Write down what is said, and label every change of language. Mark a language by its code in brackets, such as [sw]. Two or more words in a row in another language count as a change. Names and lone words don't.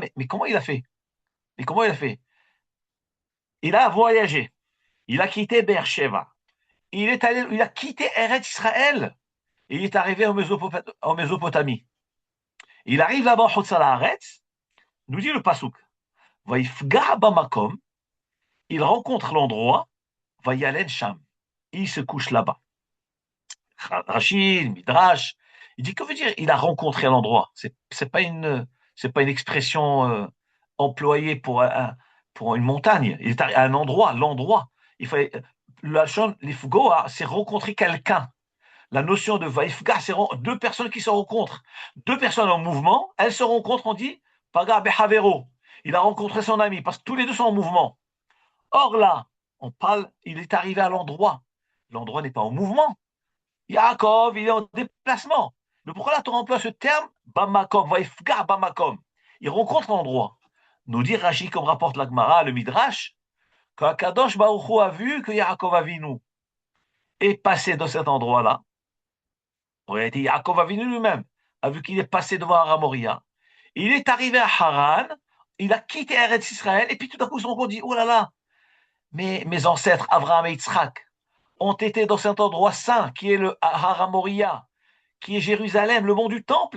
[fr] Mais comment il a fait? Mais comment il a fait? Il a voyagé. Il a quitté Beersheba. Il a quitté Eretz Israël. Et il est arrivé en Mésopotamie. Il arrive là-bas en [he] חוצה הארץ, [fr] nous dit le Pasuk. [he] ויפגע במקום, [fr] il rencontre l'endroit, [he] וילן שם. [fr] Il se couche là-bas. Rachid, Midrash, il dit que veut dire il a rencontré l'endroit. C'est pas une expression employée pour une montagne. Il est à un endroit, l'endroit. Il fallait la chose, l'ifgoa, c'est rencontrer quelqu'un. La notion de vaifga, c'est deux personnes qui se rencontrent. Deux personnes en mouvement, elles se rencontrent, on dit [he] פגע בחברו. [fr] Il a rencontré son ami parce que tous les deux sont en mouvement. Or là, on parle, il est arrivé à l'endroit. L'endroit n'est pas en mouvement. Yaakov, il est en déplacement. Mais pourquoi la Torah emploie ce terme [he] במקום, ויפגע במקום? [fr] Il rencontre l'endroit. Nous dit Rashi, comme rapporte la Gemara, le Midrash, qu' [he] הקדוש ברוך הוא [fr] a vu que Yaakov Avinu est passé dans cet endroit-là. En réalité, Yaakov Avinu lui-même a vu qu'il est passé devant Aramoria. Il est arrivé à Haran, il a quitté Eretz Israël, et puis tout à coup, son compte dit, oh là là, mes ancêtres, Abraham et Yitzhak, ont été dans cet endroit saint, qui est le Haramoria, qui est Jérusalem, le mont du Temple.